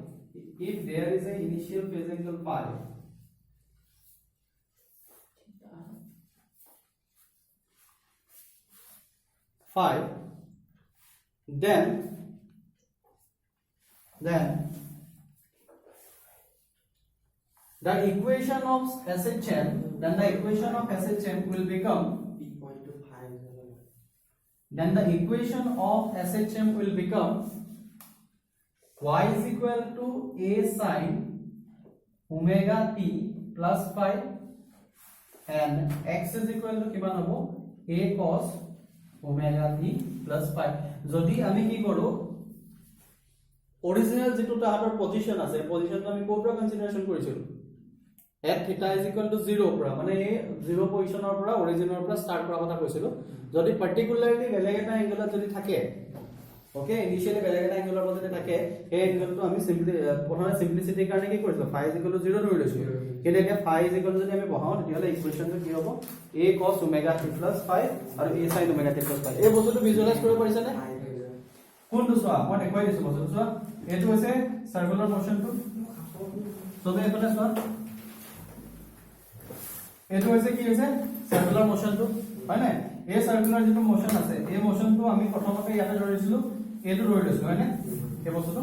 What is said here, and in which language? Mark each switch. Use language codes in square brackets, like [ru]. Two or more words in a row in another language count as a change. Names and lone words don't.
[en] then the equation of SHM will become y is equal to a sin omega t plus phi and x is equal to [as] কিমান হ'ব? [en] a cos omega t plus phi. [as] যদি আমি কি কৰো অরিজিনাল যেটো তাহাতৰ পজিশন আছে পজিশনটো আমি কোৰ পৰা কনসিডাৰেশন কৰিছিল [en] at theta is equal to [as] 0 পৰা মানে 0 পজিশনৰ পৰা অৰিজিনৰ পৰা স্টাৰ্ট কৰা কথা কৈছিলো যদি পাৰ্টিকুলাৰলি বেলেগ এটা এংগলত যদি থাকে ওকে ইনিশিয়ালি বেলেগ এটা এংগলৰ পৰা যদি থাকে এই এংগলটো আমি সিম্পলি প্ৰথমে সিম্পলিসিটিৰ কাৰণে কি কৰিছো [en] phi is equal to 0 [as] ধৰি লৈছো কিন্তু এতিয়া [en] phi is equal to [as] যদি আমি বহাও তেতিয়ালে ইকুৱেচনটো কি হ'ব [en] a cos omega t plus phi [as] আৰু [en] a sin omega t plus phi [as] এই বস্তুটো ভিজুৱেলাইজ কৰিব পাৰিছা নে কোনটো চোৱা মই দেখুৱাই দিছো বস্তুটো চোৱা এইটো হৈছে সাৰ্কুলাৰ মোশনটো সবে এফালে চোৱা এইটো হৈছে কি হৈছে সাৰ্কুলাৰ মোশনটো হয় না এই সাৰ্কুলাৰ যেটো মোশন আছে এই মোশনটো আমি প্ৰথমতে ইয়াতে ধৰিছিলো এইটো ধৰি লৈছো হয় না এই বস্তুটো